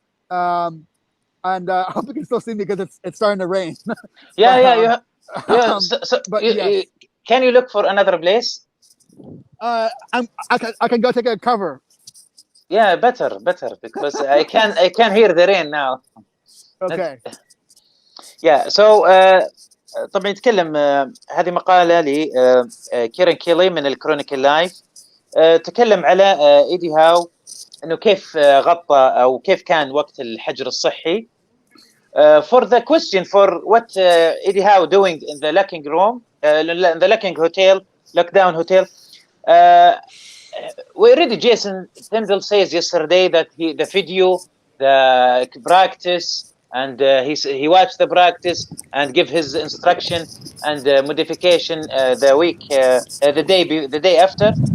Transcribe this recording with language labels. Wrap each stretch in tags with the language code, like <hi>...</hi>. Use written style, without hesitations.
<en>I hope you can still see me because it's starting to rain. Yeah. But yes. Can you look for another place? I can go take a cover. Yeah, better because I can hear the rain now. Okay. Yeah.</en> <ar>So طبعا يتكلم هذه مقالة لكيرن كيلي من الكرونيكل لايف. تكلم على إيدي هاو إنه كيف غطى أو كيف كان وقت الحجر الصحي.</ar> <en>For the question for what Eddie Howe doing in the locking room, in the locking hotel, lockdown hotel. We already Jason Tyndall says yesterday that the video, the practice, and he watched the practice and give his instruction and modification the day after.</en>